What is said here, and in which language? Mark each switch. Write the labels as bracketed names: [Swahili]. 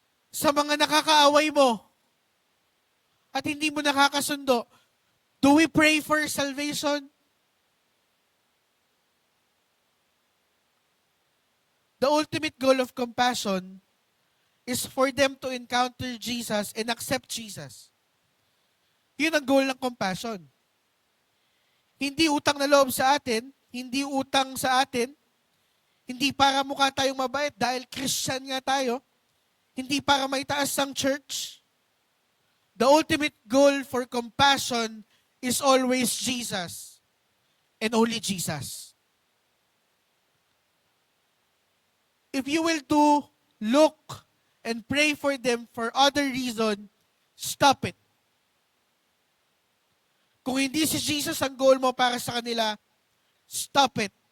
[Filipino] Sa mga nakakaaway mo at hindi mo nakakasundo, [English] do we pray for salvation? The ultimate goal of compassion is for them to encounter Jesus and accept Jesus. [Filipino] Yun ang goal ng compassion. Hindi utang na loob sa atin, hindi utang sa atin, hindi para mukha tayong mabait dahil Christian nga tayo, hindi para maitaas ang church. [English] The ultimate goal for compassion is always Jesus and only Jesus. If you will look and pray for them for other reason, stop it. [Filipino] Kung hindi si Jesus ang goal mo para sa kanila, [English] stop it.